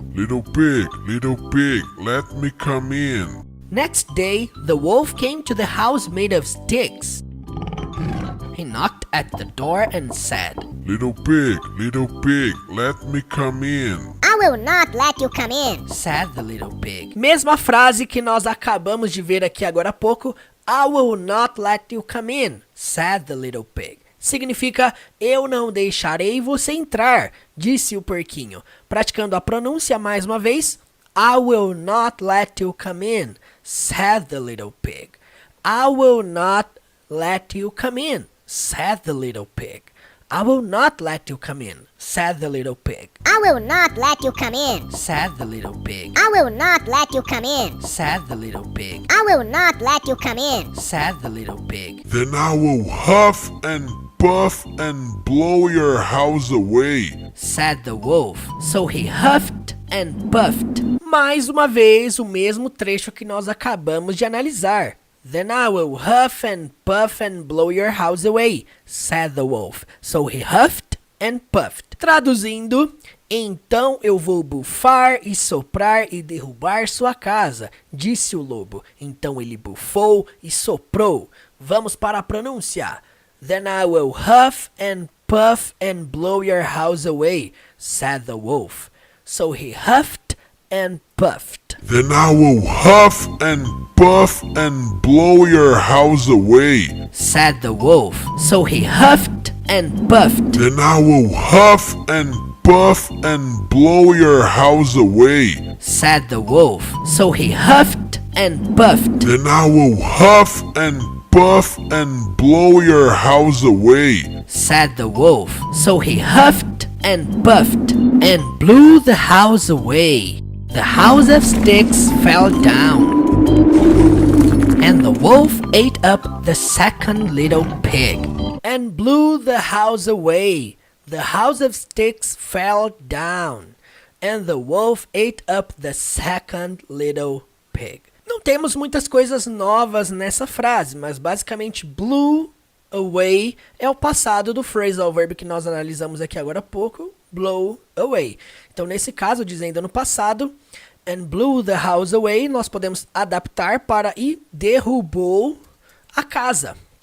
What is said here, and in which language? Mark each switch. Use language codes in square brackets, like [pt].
[en] little pig, let me come in. Next day, the wolf came to the house made of sticks. He knocked at the door and said, little pig, let me come in. I will not let you come in, said the little pig. [pt] Mesma frase que nós acabamos de ver aqui agora há pouco. [en] I will not let you come in, said the little pig. [pt] Significa, eu não deixarei você entrar, disse o porquinho. Praticando a pronúncia mais uma vez. [en] I will not let you come in, said the little pig. I will not let you come in, said the little pig. I will not let you come in, said the little pig. I will not let you come in, said the little pig. I will not let you come in, said the little pig. I will not let you come in, said the little pig. Then I will huff and puff and blow your house away, said the wolf. So he huffed and puffed. [pt] Mais uma vez, o mesmo trecho que nós acabamos de analisar. [en] Then I will huff and puff and blow your house away, said the wolf. So he huffed and puffed. [pt] Traduzindo, então eu vou bufar e soprar e derrubar sua casa, disse o lobo. Então ele bufou e soprou. Vamos para a pronúncia. [en] Then I will huff and puff and blow your house away, said the wolf. So he huffed and puffed. Then I will huff and puff and blow your house away, said the wolf. So he huffed and puffed. Then I will huff and puff and blow your house away, said the wolf. So he huffed and puffed. Then I will huff and puff and blow your house away, said the wolf. So he huffed and puffed and blew the house away. The house of sticks fell down, and the wolf ate up the second little pig, and blew the house away. The house of sticks fell down, and the wolf ate up the second little pig. [pt] Não temos muitas coisas novas nessa frase, mas basicamente blew away é o passado do phrasal verb que nós analisamos aqui agora há pouco, blow away. Então, nesse caso, dizendo no passado, [en] and blew the house away, [pt] nós podemos adaptar para e derrubou a casa.